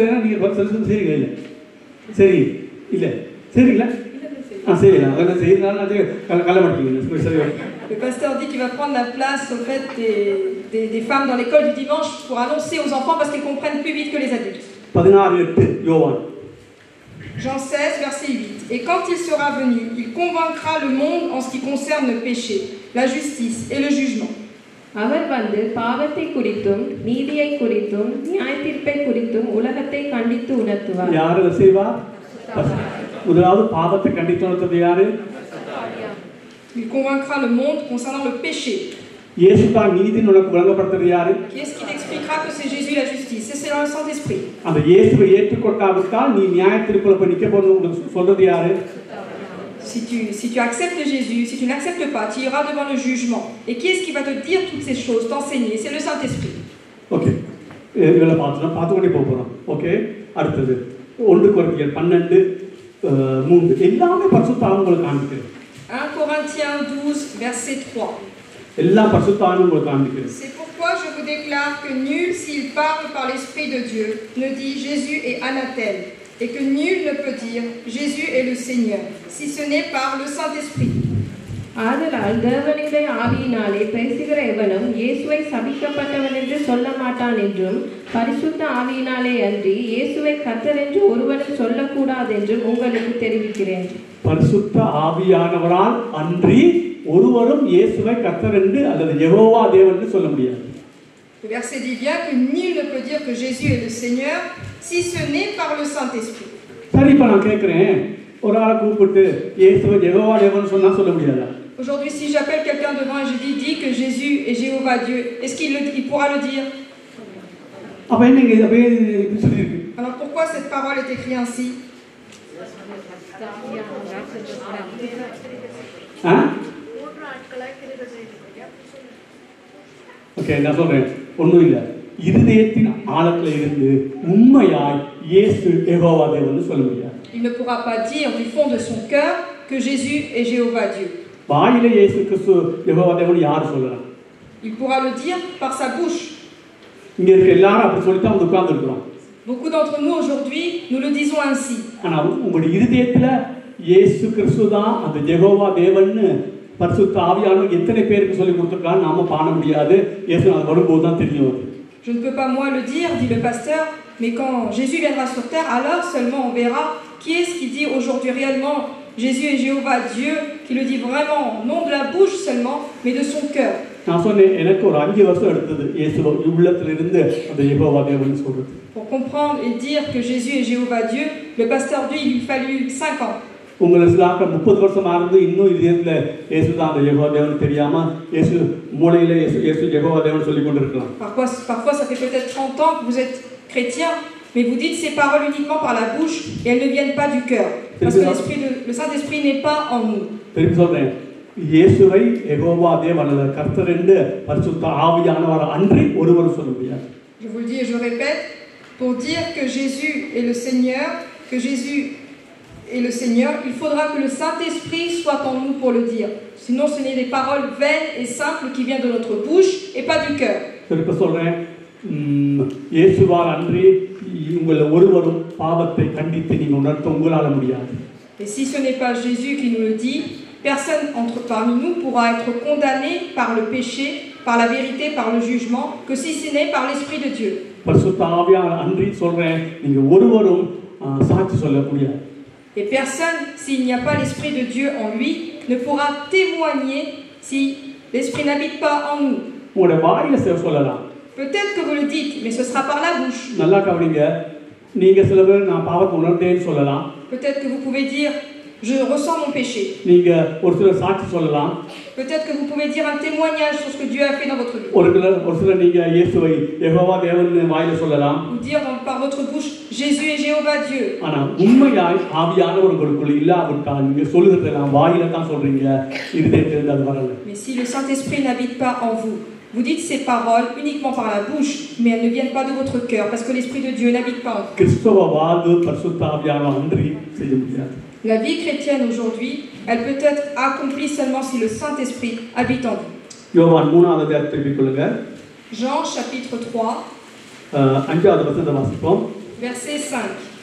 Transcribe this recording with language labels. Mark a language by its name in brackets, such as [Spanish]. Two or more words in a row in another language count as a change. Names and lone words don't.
[French] Le pasteur dit qu'il va prendre la place au fait des femmes dans l'école du dimanche pour annoncer aux enfants parce qu'ils comprennent plus vite que les adultes. Jean 16, verset 8. Et quand il sera venu, il convaincra le monde en ce qui concerne le péché, la justice et le jugement. [Tamil] அவர் வந்து பாவத்தை குறித்தும் நீதியை குறித்தும் நியாயத்தீர்ப்பை குறித்தும் உலகத்தை கண்டித்து உணர்த்துவார். யார் அதை செய்வார்? முதலாவது பாவத்தை கண்டித்து உணர்த்துவது யாரு? [French] Il convaincra le monde concernant le péché. [Tamil] இயேசு தான் நீதியை உனக்கு வழங்கப்படுத்துறது யாரு? [French] Qui est-ce qui t'expliquera que c'est Jésus la justice? C'est le Saint-Esprit. [Tamil] அந்த இயேசுவை ஏற்றுக்கொண்டாவிட்டால் நீ நியாயத்தீர்ப்புல போய் நிக்க போறது சொல்றது யாரு? [French] Si tu acceptes Jésus, si tu n'acceptes pas, tu iras devant le jugement. Et qui est-ce qui va te dire toutes ces choses, t'enseigner? C'est le Saint-Esprit. [Tamil] Ok. இதெல்லாம் பார்த்துக்கொண்டே போகிறோம். ஓகே, அடுத்தது 1 கொரிந்தியர் 12:3 எல்லாமே பரிசுத்த உங்களுக்கு காண்பிக்கிறது. [French] 1 Corinthiens 12, verset 3. [Tamil] எல்லா பரிசுத்த உங்களுக்கு காண்பிக்கிறது. [French] C'est pourquoi je vous déclare que nul, s'il parle par l'Esprit de Dieu, ne dit Jésus est anathème, et que nul ne peut dire Jésus est le Seigneur, si ce n'est par le Saint-Esprit. [Tamil] ஆதலால் தேவனுடைய ஆவியினாலே பேசுகிற எவனும் இயேசுவை சபிக்கப்பட்டவன் என்று சொல்ல மாட்டான் என்றும் பரிசுத்த ஆவியினாலே அன்றி இயேசுவை கர்த்தர் என்று ஒருவனும் சொல்லக்கூடாது என்றும் உங்களுக்கு தெரிவிக்கிறேன். பரிசுத்த ஆவியானவரால் அன்றி ஒருவரும் இயேசுவை கர்த்தர் என்று அல்லது யெகோவா தேவன் என்று சொல்ல முடியாது. [French] Le verset dit bien que nul ne peut dire que Jésus est le Seigneur si ce n'est par le Saint-Esprit. [Tamil] சரி இப்போ நான் கேட்குறேன், ஒரு ஆளை கூப்பிட்டு இயேசுவை யெகோவா தேவன் சொன்னா சொல்ல முடியாதா? [French] Aujourd'hui, si j'appelle quelqu'un devant et je dis que Jésus est Jéhovah Dieu, est-ce qu'il pourra le dire? [Tamil] அப்போ என்னங்க இது அப்படியே சொல்லியிருக்கு? [French] Alors pourquoi cette parole est écrite ainsi? ஆ? [Tamil] ஓகே, நான் சொல்றேன், ஒன்றும் இல்லை. இருதயத்தின் ஆழத்தில் இருந்து உண்மையாய் இயேசு யெகோவா தேவன் சொல்ல முடியாது. [French] Il ne pourra pas dire du fond de son cœur que Jésus est Jéhovah Dieu. [Tamil] வாயில இயேசு கிறிஸ்து யெகோவா தேவன் யார் சொல்லலாம்? [French] Il pourra le dire par sa bouche. [Tamil] இங்க இருக்க எல்லாரும் அப்படி சொல்லித்தான் வந்து உட்கார்ந்துருக்கிறோம். [French] Beaucoup d'entre nous aujourd'hui, nous le disons ainsi. [Tamil] ஆனால் உங்களுடைய இருதயத்துல இயேசு கிறிஸ்து தான் அந்த யெகோவா தேவன்னு பரிசுத்த ஆவியானவர் எத்தனை பேருக்கு சொல்லி கொடுத்துருக்கான்னு நாம காண முடியாது. இயேசு அது வரும்போது தான் தெரியும். [French] Je ne peux pas moi le dire, dit le pasteur, mais quand Jésus viendra sur terre, alors seulement on verra qui est-ce qui dit aujourd'hui réellement Jésus est Jéhovah Dieu, qui le dit vraiment, non de la bouche seulement, mais de son cœur. [Tamil] நான் சொன்னேன், எனக்கு ஒரு 5 வருஷம் எடுத்தது இயேசு உள்ளத்திலிருந்து அந்த யெகோவா தேவன் சொல்றது. [French] Pour comprendre et dire que Jésus est Jéhovah Dieu, le pasteur dit il lui fallut 5 ans. [Tamil] உங்களை சிலாக்க 30 வருஷமா இருந்து இன்னும் இதயத்துல இயேசு தான் அந்த யெகோவா தேவன் தெரியாம இயேசு மூளையில இயேசு யெகோவா தேவன் சொல்லி கொண்டிருக்கலாம். [French] Parfois ça fait peut-être 30 ans que vous êtes chrétien, mais vous dites ces paroles uniquement par la bouche et elles ne viennent pas du cœur, parce que le Saint-Esprit n'est pas en nous. [Tamil] திருப்பி சொல்றேன், இயேசுவை யெகோவா தேவன் கர்த்தர் என்று பரிசுத்த ஆவியானவர் அன்றி ஒருவர் சொல்ல முடியாது. [French] Je vous le dis et je répète, pour dire que Jésus est le Seigneur, que Jésus est le Seigneur, il faudra que le Saint-Esprit soit en nous pour le dire. Sinon, ce n'est des paroles vaines et simples qui viennent de notre bouche et pas du cœur. [Tamil] திருப்பி சொல்றேன், இயேசுவால் அன்றி உங்களை ஒருவரும் பாவத்தை கண்டித்து நீங்க உணர்த்த உங்களால முடியாது. [French] Et si ce n'est pas Jésus qui nous le dit, personne parmi nous pourra être condamné par le péché, par la vérité, par le jugement, que si ce n'est par l'Esprit de Dieu. [Tamil] பரிசுத்த ஆவியானவர் அன்றி சொல்றேன், நீங்க ஒருவரும் சாட்சி சொல்ல முடியாது. [French] Et personne, s'il n'y a pas l'Esprit de Dieu en lui, ne pourra témoigner si l'Esprit n'habite pas en nous. [Tamil] உங்களுடைய வாயில சொல்லலாம். [French] Peut-être que vous le dites, mais ce sera par la bouche. [Tamil] நல்லா கவனிங்க, நீங்க சில பேர் நான் பாவத்தை உணர்ந்தேன்னு சொல்லலாம். [French] Peut-être que vous pouvez dire je ressens mon péché. [Tamil] நீங்க ஒரு சில சாட்சி சொல்லலாம். [French] Peut-être que vous pouvez dire un témoignage sur ce que Dieu a fait dans votre vie. [Tamil] ஒரு சில நீங்க இயேசுவை யெகோவா தேவன் வாயில சொல்லலாம். [French] Ou dire par votre bouche Jésus est Jéhovah Dieu. [Tamil] ஆனா உண்மையாய் ஆவியானவர் உங்களுக்குள்ள இல்லாவிட்டால் நீங்க சொல்லுறதெல்லாம் வாயில தான் சொல்றீங்க, இருதயத்திலிருந்து அது வரல. [French] Mais si le Saint-Esprit n'habite pas en vous, vous dites ces paroles uniquement par la bouche, mais elles ne viennent pas de votre cœur, parce que l'Esprit de Dieu n'habite pas en vous. [Tamil] கிறிஸ்தவ வாழ்வு பரிசுத்த ஆவியானவர் அன்றி செய்ய முடியாது. [French] La vie chrétienne aujourd'hui, elle peut être accomplie seulement si le Saint-Esprit habite en vous. [Tamil] யோவான் 3வது அதிகாரத்தை திருப்பிக் கொள்ளுங்க. [French] Jean chapitre 3, [Tamil] 5வது வசனத்தை வாசிப்போம். [French] verset 5.